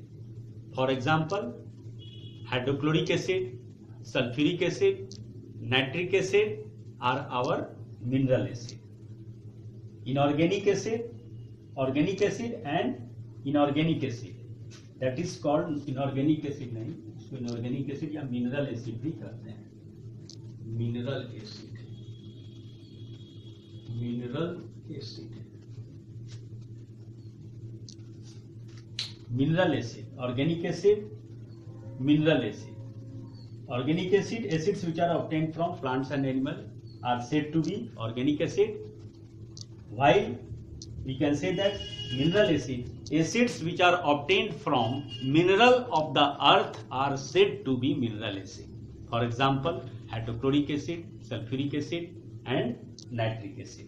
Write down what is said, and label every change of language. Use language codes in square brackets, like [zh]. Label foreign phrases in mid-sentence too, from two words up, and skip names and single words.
[en] For example, hydrochloric acid, sulfuric acid, nitric acid are our mineral acid. Inorganic acid, organic acid and inorganic acid, that is called inorganic acid. [hi] नहीं, इसको [en] inorganic acid [hi] या [en] mineral acid [hi] भी कहते हैं. [en] Mineral acid, mineral acid, mineral acid, organic acid, mineral acid. Organic acid, acids which are obtained from plants and animals are said to be organic acid, while we can say that mineral acid, acids which are obtained from mineral of the earth are said to be mineral acid. For example, hydrochloric acid, sulfuric acid and nitric acid.